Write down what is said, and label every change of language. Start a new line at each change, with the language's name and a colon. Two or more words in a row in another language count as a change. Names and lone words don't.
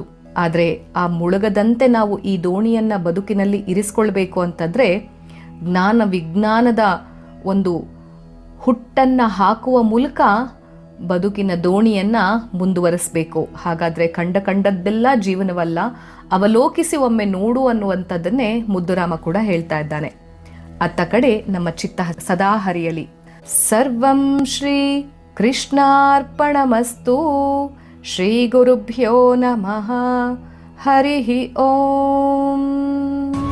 Kannada: ಆದರೆ ಆ ಮುಳುಗದಂತೆ ನಾವು ಈ ದೋಣಿಯನ್ನು ಬದುಕಿನಲ್ಲಿ ಇರಿಸ್ಕೊಳ್ಬೇಕು ಅಂತಂದರೆ ಜ್ಞಾನ ವಿಜ್ಞಾನದ ಒಂದು ಹುಟ್ಟನ್ನು ಹಾಕುವ ಮೂಲಕ ಬದುಕಿನ ದೋಣಿಯನ್ನು ಮುಂದುವರಿಸಬೇಕು. ಹಾಗಾದರೆ ಕಂಡದ್ದೆಲ್ಲ ಜೀವನವಲ್ಲ, ಅವಲೋಕಿಸಿ ಒಮ್ಮೆ ನೋಡು ಅನ್ನುವಂಥದ್ದನ್ನೇ ಮುದ್ದುರಾಮ ಕೂಡ ಹೇಳ್ತಾ ಇದ್ದಾನೆ. ಅತ್ತ ಕಡೆ ನಮ್ಮ ಚಿತ್ತ ಸದಾ ಹರಿಯಲಿ.
Sanskrit: ಸರ್ವಂ ಶ್ರೀ ಕೃಷ್ಣಾರ್ಪಣಮಸ್ತು. ಶ್ರೀ ಗುರುಭ್ಯೋ ನಮಃ. ಹರಿ ಓಂ.